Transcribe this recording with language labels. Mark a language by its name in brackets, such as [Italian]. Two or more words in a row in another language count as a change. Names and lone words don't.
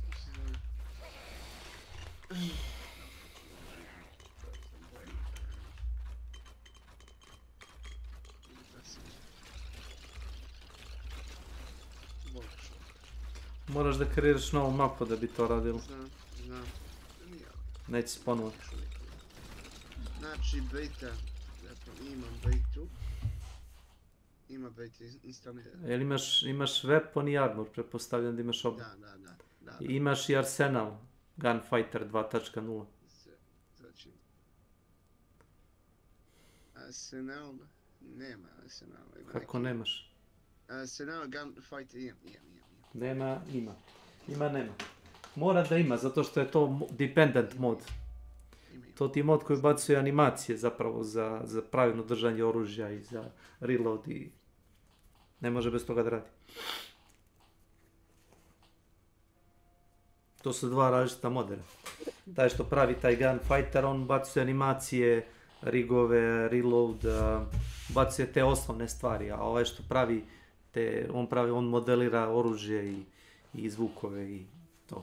[Serbian] Moraš da kreiraš novu mapu da bi to radilo. Znam. Neće se ponovo. Znači, beta. Dakle, imam betu. Ima beta instalirano. Jel imaš weapon i armor, pretpostavljam da imaš oba. Da. I imaš i arsenal, Gunfighter 2.0. Znači, arsenal, nema arsenal. Kako nemaš? Arsenal, Gunfighter, imam. Nema, nema. Mora da ima, zato što je to dependent mod. To ti je mod koji bacuje animacije zapravo za pravilno držanje oružja i za reload i ne može bez toga da radi. To su dva različita modela. Taj što pravi taj Gunfighter, on bacuje animacije, rigove, reload, bacuje te osnovne stvari, a ovaj što pravi on modelira oružje i zvukove i to.